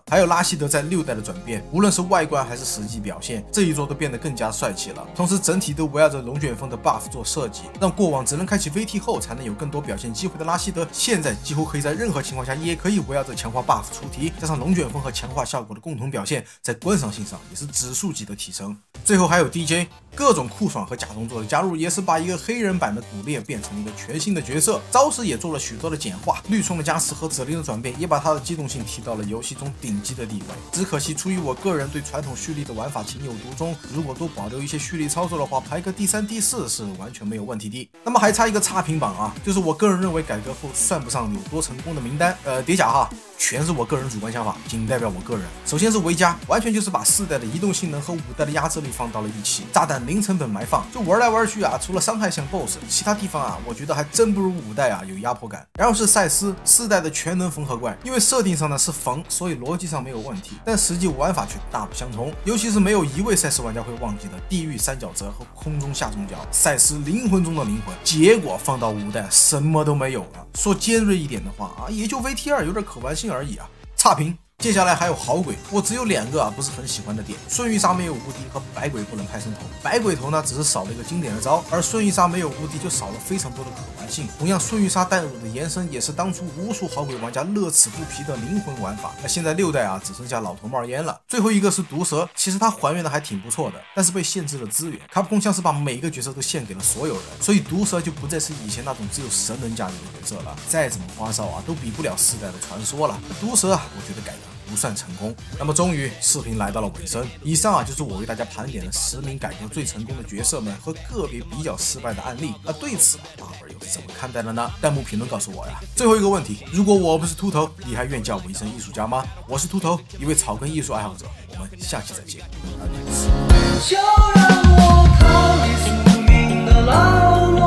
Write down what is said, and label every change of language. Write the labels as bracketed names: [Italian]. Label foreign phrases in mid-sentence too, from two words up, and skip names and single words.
[Chinese] 還有拉希德在6代的轉變，無論是外觀還是實際表現，這一座都變得更加帥氣了。同時，整體都圍繞着龍捲風的 buff 做設計，讓過往只能開啟 VT 後才能有更多表現機會的拉希德，現在幾乎可以在任何情況下也可以圍繞着強化 buff 出題，加上龍捲風和强化效果的共同表現，在觀賞性上也是指數級的提升。最後還有 DJ，各種酷爽和假動作的加入，也是把一個黑人版的古烈變成了一個全新的角色，招式也做了許多的簡化，綠衝的加持和指令的轉變，也把它的機動性提到了遊戲中頂級的地位。只可惜出於我個人對傳統蓄力的玩法情有獨鍾，如果多保留一些蓄力操作的話，排個第3、第4是完全沒有問題的。那麼還差一個差評榜啊，就是我個人認為改革後算不上有多成功的名單，疊甲哈，全是我個人主觀想法，僅代表我個人。首先是維加，完全就是把4代的移動性能和5代的压制力放到了一起，炸彈零成本埋放，就玩来玩去啊，除了伤害像 BOSS， 其他地方啊，我覺得還真不如5代啊有壓迫感。然後是赛斯，4代的全能缝合怪，因為設定上呢是缝，所以邏輯上沒有問題，但實際玩法卻大不相同，尤其是沒有一位賽斯玩家會忘記的地獄三角折和空中下中脚，賽斯靈魂中的靈魂，結果放到5代什麼都沒有了。說尖銳一點的話啊，也就 VT2 有點可玩性而已啊。差評。接下來還有好鬼，我只有2 個啊不是很喜歡的點，瞬域殺没有无敌和百鬼不能派生头。百鬼頭呢只是少了一個經典的招，而瞬域杀没有无敵就少了非常多的可玩性。同樣，瞬域殺带入的延伸也是當初無數好鬼玩家樂此不疲的靈魂玩法。那現在6代啊只剩下老頭冒煙了。最後一個是毒蛇，其實它還原的還挺不錯的，但是被限制了資源。卡普空像是把每個角色都獻給了所有人，所以毒蛇就不再是以前那種只有神能駕馭的角色了。再怎麼花哨啊，都比不了4代的傳說了。毒蛇啊，我覺得改的不算成功。那麼終於視頻來到了尾聲，以上啊就是我為大家盤點了10名改革最成功的角色們和個別比較失敗的案例。那對此大伙兒又是怎麼看待的呢？彈幕評論告訴我呀。最後一個問題，如果我不是禿頭，你還願叫我一聲藝術家嗎？我是禿頭，一位草根藝術愛好者，我們下期再見。就讓我靠你宿命的牢